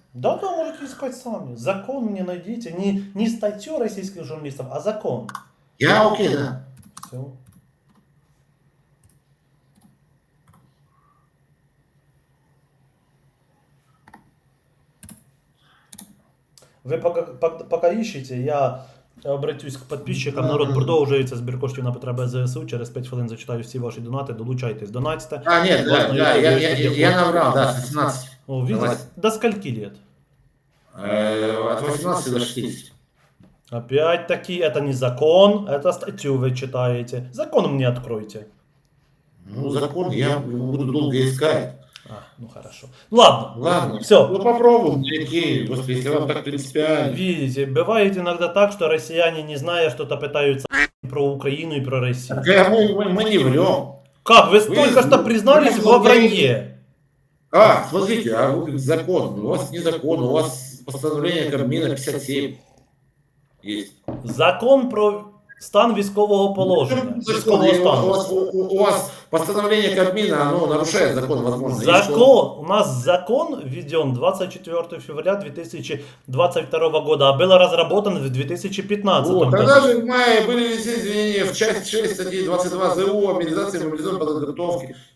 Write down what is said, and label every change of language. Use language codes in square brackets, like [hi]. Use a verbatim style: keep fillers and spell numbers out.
[ru] Да, да, можете искать сами. Закон мне найдите. Не, не статью российских журналистов, а закон. Я окей, да. Все. Вы пока, пока ищете, я обратюсь к подписчикам. [uk] Народ, продовжується збір коштів на потреби ЗСУ. Через п'ять хвилин зачитаю всі ваші донати. Долучайтесь, донатьте. [ru] А, нет, да, да, я, я, я, я, я набрал, да, шестнадцать. О, видите, до скольки лет? От восемнадцати до шестидесяти. Опять-таки, это не закон, это статью вы читаете. Закон мне откройте. Ну, закон я буду долго искать. А, ну хорошо. Ладно, ладно. Все. Ну попробуем, окей, просто если вам так принципиально. Видите, бывает иногда так, что россияне, не зная что-то, пытаются про Украину и про Россию. Да, мы, мы, мы не врем. Как? Вы, вы только что признались во вранье. А, смотрите, а вы закон. У вас не закон, у вас постановление Кабмина пятьдесят семь есть. [uk] Закон про стан військового положення. Військового стану. [ru] У вас, у, у вас постановление Кабмина, оно нарушает закон, возможно. Закон, у нас закон введен двадцать четвёртого февраля две тысячи двадцать второго года, а был разработан в две тысячи пятнадцатом году. Тогда же в мае были введены изменения в часть шесть статьи двадцать два ЗУ о мобилизации и мобилизационной подготовке.